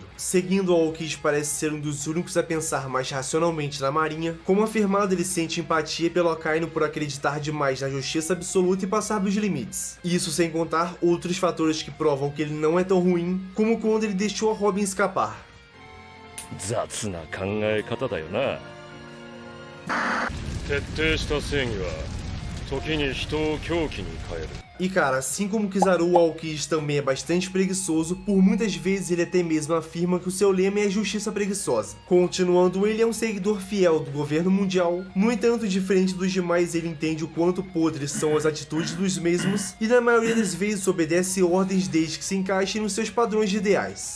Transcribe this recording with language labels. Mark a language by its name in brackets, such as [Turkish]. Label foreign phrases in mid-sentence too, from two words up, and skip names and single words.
[Portuguese] Seguindo, Aokiji parece ser um dos únicos a pensar mais racionalmente na marinha. Como afirmado, ele sente empatia pelo Akainu por acreditar demais na justiça absoluta e passar dos limites. Isso sem contar outros fatores que provam que ele não é tão ruim, como quando ele deixou a Robin escapar. [Japanese] 雑な考え方だよな。徹底した正義は時に人を狂気に変える。 [Portuguese] E cara, assim como Kizaru, o Aokiji também é bastante preguiçoso, por muitas vezes ele até mesmo afirma que o seu lema é a justiça preguiçosa. Continuando, ele é um seguidor fiel do governo mundial, no entanto, diferente dos demais, ele entende o quanto podres são as atitudes dos mesmos e na maioria das vezes obedece ordens desde que se encaixem nos seus padrões de ideais.